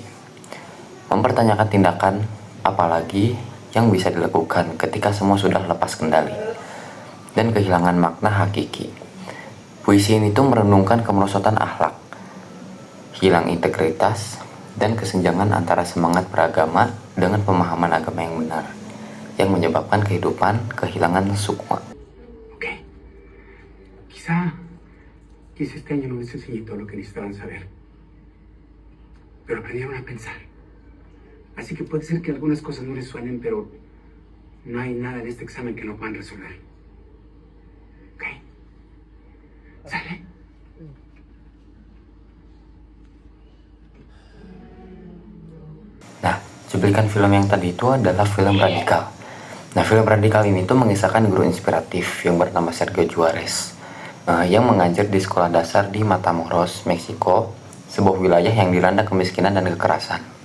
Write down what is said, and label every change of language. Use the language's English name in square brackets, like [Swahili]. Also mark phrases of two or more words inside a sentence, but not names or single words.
[Indonesian] Mempertanyakan tindakan apalagi yang bisa dilakukan ketika semua sudah lepas kendali dan kehilangan makna hakiki. Puisi ini tuh merenungkan kemerosotan akhlak, hilang integritas, dan kesenjangan antara semangat beragama dengan pemahaman agama yang benar, yang menyebabkan kehidupan kehilangan sukma. [Spanish] Ok, quizá este año no les enseñé todo lo que necesitaban saber, pero aprendieron a pensar. Así que puede ser que algunas cosas no les suenen, pero no hay nada en este examen que no puedan resolver. ¿Ok? ¿Sale? [Indonesian] Nah, cuplikan film yang tadi itu adalah film Radikal. Nah, film Radikal ini tuh mengisahkan guru inspiratif yang bernama Sergio Juarez, yang mengajar di sekolah dasar di Matamoros, Meksiko, sebuah wilayah yang dilanda kemiskinan dan kekerasan.